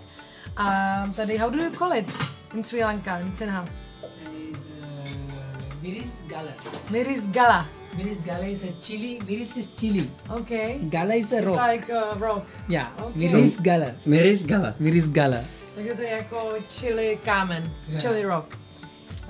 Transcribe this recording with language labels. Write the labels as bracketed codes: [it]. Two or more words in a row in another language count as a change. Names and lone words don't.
[cs] A tady, [en] how do you call it in Sri Lanka, in Sinhal? [si] Miris gala. Miris gala. Miris gala [en] is a chili. Miris is chili. Okay. Gala is a rock. It's like rock. Yeah. Okay. [si] Miris gala. Miris gala. Miris gala. [cs] Takže to je jako chili kámen, [en] chili rock.